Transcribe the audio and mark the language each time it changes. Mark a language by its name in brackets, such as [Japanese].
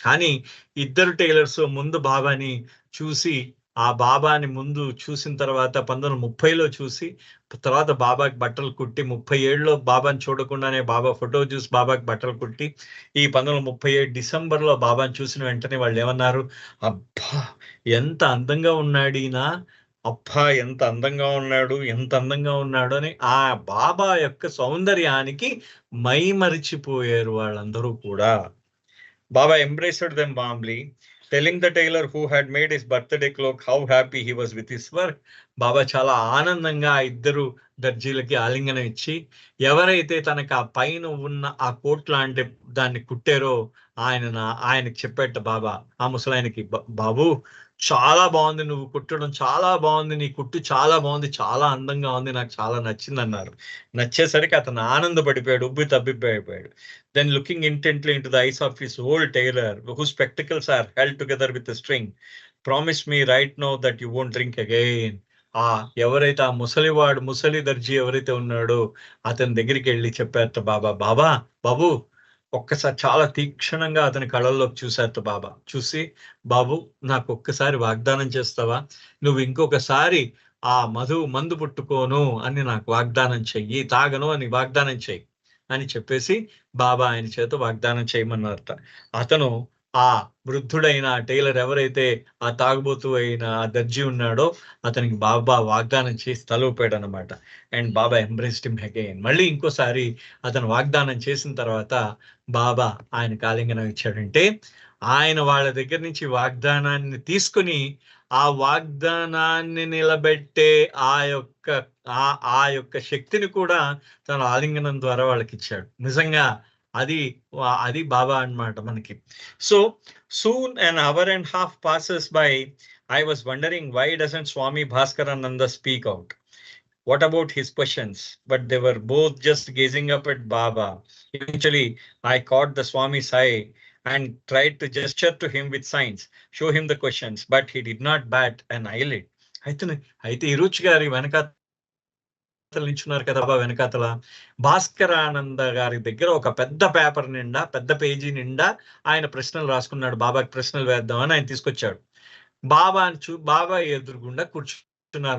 [Telugu] కానీ ఇద్దరు టైలర్స్ ముందు బాబాని చూసి, ఆ బాబాని ముందు చూసిన తర్వాత 1930లో చూసి, తర్వాత బాబాకి బట్టలు కుట్టి 37లో బాబాని చూడకుండానే బాబా ఫోటో చూసి బాబాకి బట్టలు కుట్టి, ఈ 1937 డిసెంబర్లో బాబాని చూసిన వెంటనే వాళ్ళు ఏమన్నారు, అబ్బా ఎంత అందంగా ఉన్నాడు ఈయన, అబ్బా ఎంత అందంగా ఉన్నాడు అని ఆ బాబా యొక్క సౌందర్యానికి మైమరిచిపోయారు వాళ్ళందరూ కూడా. [English] Baba embraced them warmly, telling the tailor who had made his birthday cloak how happy he was with his work. [Telugu] బాబా చాలా ఆనందంగా ఆ ఇద్దరు దర్జీలకి ఆలింగనం ఇచ్చి, ఎవరైతే తనకు ఆ పైన ఉన్న ఆ కోట్ లాంటి దాన్ని కుట్టారో ఆయనకి చెప్పేట బాబా ఆ ముసలాయనకి, బాబు చాలా బాగుంది, నువ్వు కుట్టడం చాలా బాగుంది, నీ కుట్టు చాలా బాగుంది, చాలా అందంగా ఉంది, నాకు చాలా నచ్చింది అన్నారు. నచ్చేసరికి అతను ఆనందపడిపోయాడు, ఉబ్బి తబ్బిపోయాడు. [English] Then looking intently into the eyes of his old tailor, whose spectacles are held together with a string, promise me right now that you won't drink again. [Telugu] ఎవరైతే ఆ ముసలి దర్జీ ఎవరైతే ఉన్నాడో అతని దగ్గరికి వెళ్ళి చెప్పారట బాబు ఒక్కసారి చాలా తీక్షణంగా అతని కళ్ళల్లోకి చూశారట బాబా. చూసి, బాబు నాకు ఒక్కసారి వాగ్దానం చేస్తావా, నువ్వు ఇంకొకసారి ఆ మందు పుట్టుకోను అని నాకు వాగ్దానం చెయ్యి, తాగను అని వాగ్దానం చెయ్యి అని చెప్పేసి బాబా ఆయన చేత వాగ్దానం చేయమన్నారట. అతను ఆ వృద్ధుడైన టైలర్ ఎవరైతే ఆ తాగుబోతు అయిన ఆ దర్జీ ఉన్నాడో అతనికి బాబా వాగ్దానం చేసి తలూపాడు అనమాట. [English] And Baba embraced him again. [Telugu] మళ్ళీ ఇంకోసారి అతను వాగ్దానం చేసిన తర్వాత బాబా ఆయన ఆలింగనం ఇచ్చాడంటే, ఆయన వాళ్ళ దగ్గర నుంచి వాగ్దానాన్ని తీసుకుని ఆ వాగ్దానాన్ని నిలబెట్టే ఆ యొక్క శక్తిని కూడా తన ఆలింగనం ద్వారా వాళ్ళకి ఇచ్చాడు. నిజంగా అది బాబా అన్నమాట మనకి. [English] So soon an hour and a half passes by. I was wondering, why doesn't Swami Bhaskarananda speak out? What about his questions? But they were both just gazing up at Baba. Eventually I caught the Swami's eye and tried to gesture to him with signs, show him the questions, but he did not bat an eyelid. [Telugu] అయితే ఇరుచి గారి నిల్చున్నారు కదా బాబా వెనకాతల, భాస్కరానంద గారి దగ్గర ఒక పెద్ద paper నిండా, పెద్ద పేజీ నిండా ఆయన ప్రశ్నలు రాసుకున్నాడు. బాబాకి ప్రశ్నలు వేద్దామని ఆయన తీసుకొచ్చాడు. బాబా ఎదురుగుండా కూర్చున్నారు.